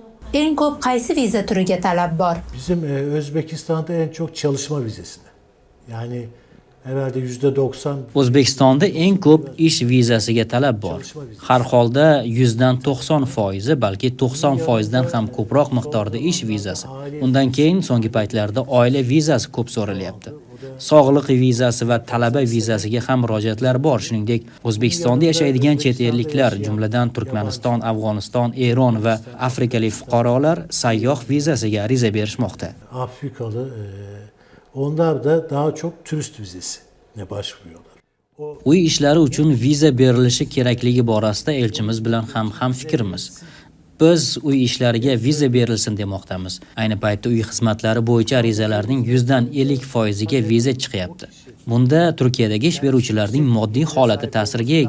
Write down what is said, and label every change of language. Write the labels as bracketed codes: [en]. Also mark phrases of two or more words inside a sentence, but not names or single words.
[uz] Eng ko'p qaysi viza turiga talab bor? [tr] Bizim Özbekistan'da en çok çalışma vizesine. Yani herhalde %90 [uz] O'zbekistonda eng ko'p ish vizasiga talab bor. Har holda 90%, balki 90%dan ham ko'proq miqdorda ish vizasi. Undan keyin so'nggi paytlarda oila vizasi ko'p so'ralyapti. Sog'liq vizasi va talaba vizasiga ham murojaatlar bor. Shuningdek, O'zbekistonda yashaydigan chet elliklar, jumladan Turkmaniston, Afg'oniston, Eron va afrikalik fuqarolar sayyoh vizasiga ariza berishmoqda. [tr] Afrikalı onlar da daha çok turist vizesine başvuruyorlar. [uz] Uy ishlari uchun viza berilishi kerakligi borasida elchimiz bilan ham fikrimiz. Biz uy ishlariga viza berilsin demoqdamiz. Ayni paytda uy xizmatlari bo'yicha arizalarning 50%ga viza chiqyapti. Bunda Turkiyadagi ish beruvchilarning moddiy holati ta'sirga ega.